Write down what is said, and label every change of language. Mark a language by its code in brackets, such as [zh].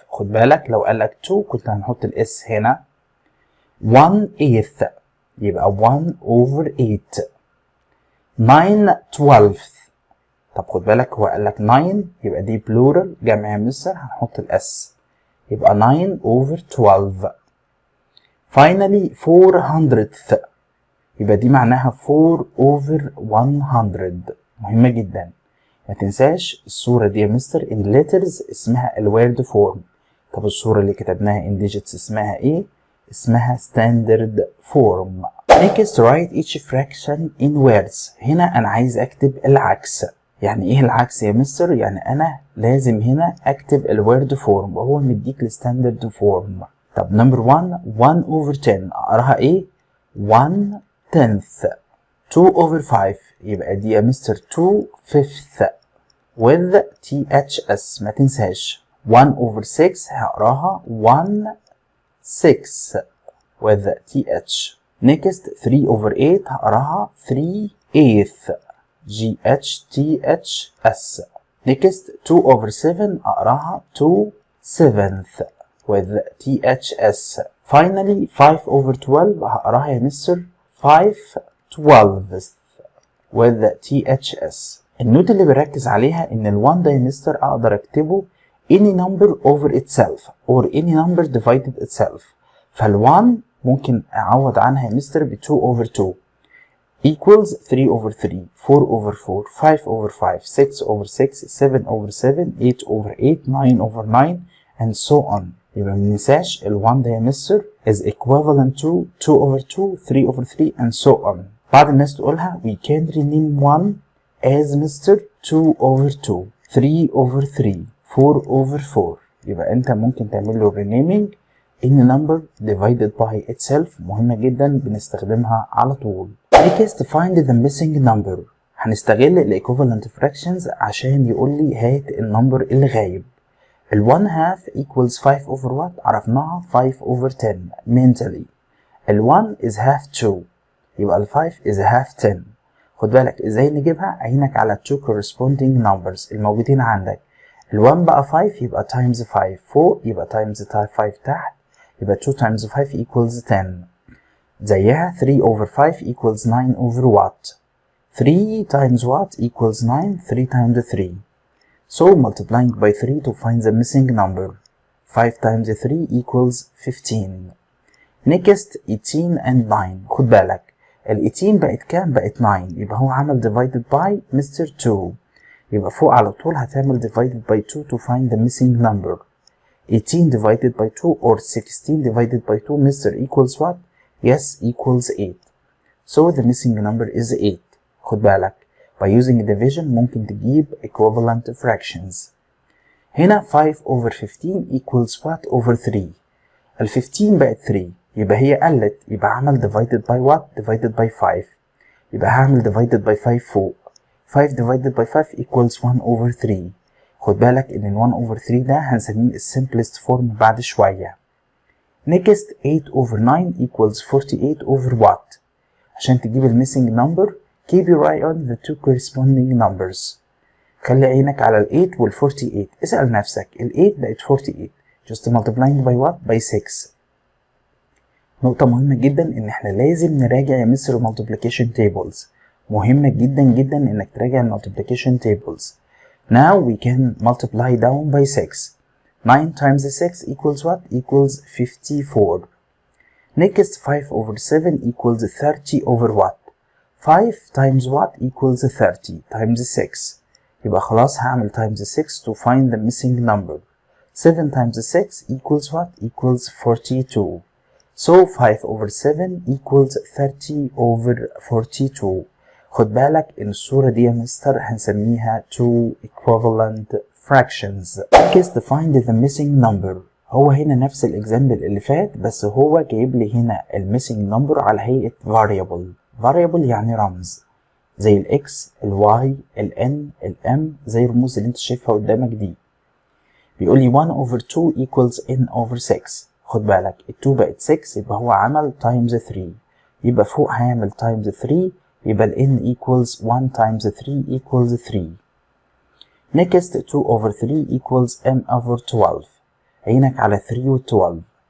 [ar] خد بالك لو قالك 2 كنت هنحط الاس هنا. 1/8 يبقى 1 over 8. 9/12 طب خد بالك هو قالك 9 يبقى دي plural جمع يا مستر هنحط الاس يبقى 9 over 12. [en] finally 400th [ar] يبقى دي معناها [en] 4 over 100. [ar] مهمة جدا. ما تنساش الصورة دي يا مستر [en] in letters [ar] اسمها الويرد فورم. طب الصورة اللي كتبناها [en] in digits [ar] اسمها ايه؟ اسمها standard form. [en] next write each fraction in words. [ar] هنا انا عايز اكتب العكس. يعني ايه العكس يا مستر؟ يعني انا لازم هنا اكتب الويرد فورم وهو مديك الستاندرد فورم. طب نمبر 1 over 10 اقراها ايه؟ 1/10. 2 over 5 يبقى دي يا مستر 2/5 [en] with THS [ar] ما تنساش. 1 over 6 هقراها 1/6 with TH. [en] next 3 over 8 [ar] هقراها [en] 3/8 GHTHS. next 2 over 7 [ar] أقراها [en] 2/7 with THS. finally 5 over 12 [ar] هقراها يا مستر [en] 5/12 with THS. [ar] النوت اللي بركز عليها إن ال1 ده يا مستر أقدر أكتبه [en] any number over itself or any number divided itself. [ar] فال1 ممكن أعوض عنها يا مستر ب [en] 2 over 2 equals 3 over 3 4 over 4 5 over 5 6 over 6 7 over 7 8 over 8 9 over 9 and so on. [ar] يبقى مننساش ال1 ده يا مستر [en] is equivalent to 2 over 2 3 over 3 and so on. [ar] بعض الناس تقولها [en] we can rename 1 as mister 2 over 2 3 over 3 4 over 4. [ar] يبقى انت ممكن تعمل له renaming [en] any number divided by itself. [ar] مهمة جدا بنستخدمها على طول. [en] next find the missing number. [ar] هنستغل ال [en] equivalent fractions [ar] عشان يقول لي هات النمبر اللي غايب. [en] ال 1/2 equals 5 over what؟ [ar] عرفناها [en] 5 over 10 mentally. ال 1 is half 2 يبقى ال 5 is half 10. [ar] خد بالك ازاي نجيبها؟ عينك على [en] 2 corresponding numbers [ar] الموجودين عندك. ال 1 بقى 5 يبقى times 5 فوق يبقى times 5 تحت يبقى 2 times 5 equals 10. [en] زيها 3 over 5 equals 9 over what. 3 times what equals 9 3 times 3. So multiplying by 3 to find the missing number. 5 times 3 equals 15. next 18 and 9. [ar] خد بالك ال 18 بقت كام؟ بقت 9 يبقى هو عمل divided by مستر 2 يبقى فوق على طول هتعمل divided by 2 [en] to find the missing number. 18 divided by 2 or 16 divided by 2 mister equals what? Yes, equals 8. So the missing number is 8. [ar] خد بالك [en] by using division [ar] ممكن تجيب equivalent fractions. هنا [en] 5 over 15 equals what over 3. [ar] ال 15 بقت 3 يبقى هي قلت يبقى هعمل [en] divided by what? divided by 5 [ar] يبقى هعمل [en] divided by 5 فوق. 5 divided by 5 equals 1 over 3. [ar] خد بالك ان ال 1 over 3 ده هنسميه ال simplest form بعد شوية. [en] next 8 over 9 equals 48 over what. [ar] عشان تجيب ال [en] missing number keep your eye on the two corresponding numbers. [ar] خلي عينك على ال 8 وال 48. اسأل نفسك ال 8 بقت 48 [en] just multiplying by what? by 6. [ar] نقطة مهمة جدا ان احنا لازم نراجع يا مستر [en] multiplication tables. [ar] مهمة جدا جدا انك تراجع [en] multiplication tables. Now we can multiply down by 6. 9 times 6 equals what? Equals 54. Next 5 over 7 equals 30 over what? 5 times what equals 30 times 6. [ar] يبقى خلاص هعمل times 6 [en] to find the missing number. 7 times 6 equals what? Equals 42. So 5 over 7 equals 30 over 42. [ar] خد بالك ان الصورة دي يا مستر هنسميها [en] two equivalent fractions. Next find the missing number. [ar] هو هنا نفس الاكزامبل اللي فات بس هو جايب لي هنا الميسنج نمبر على هيئة variable. variable يعني رمز زي الاكس الواي الان الام زي الرموز اللي انت شايفها قدامك دي. بيقول لي [en] 1 over 2 equals n over 6. [ar] خد بالك ال 2 بقت 6 يبقى هو عمل times 3 يبقى فوق هيعمل times 3 يبقى ال n [en] equals 1 times 3 equals 3. Next 2 over 3 equals m over 12. [ar] عينك على 3 و 12.